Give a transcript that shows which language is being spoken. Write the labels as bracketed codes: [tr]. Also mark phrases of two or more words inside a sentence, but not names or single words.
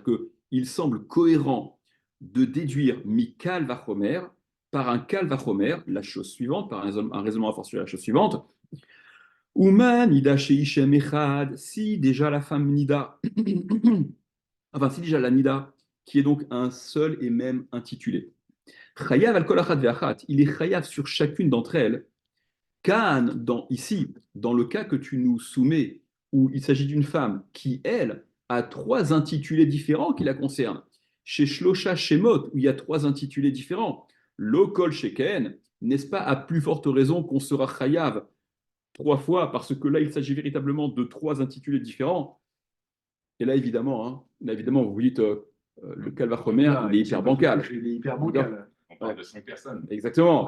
[fr] C'est-à-dire qu'il semble cohérent de déduire [he] מקל וחומר [fr] par un [he] קל וחומר, [fr] la chose suivante, par un raisonnement à force sur la chose suivante. [he] ומה, נידה שישם אחד, [fr] si déjà la femme Nida, enfin si déjà la Nida, qui est donc un seul et même intitulé. [he] חייב על כל אחת ואחת, [fr] il est chayav sur chacune d'entre elles. Kan, ici, dans le cas que tu nous soumets, où il s'agit d'une femme qui, elle, a 3 intitulés différents qui la concernent. Chez [he] שלושה שמות, [fr] où il y a 3 intitulés différents. [he] לא כל שכן, [fr] n'est-ce pas à plus forte raison qu'on sera chayav 3 fois, parce que là, il s'agit véritablement de 3 intitulés différents. Et là, évidemment, vous vous dites, le Calvachomer, il est hyper bancal. Il est hyper bancal. On parle de 5 personnes. Exactement.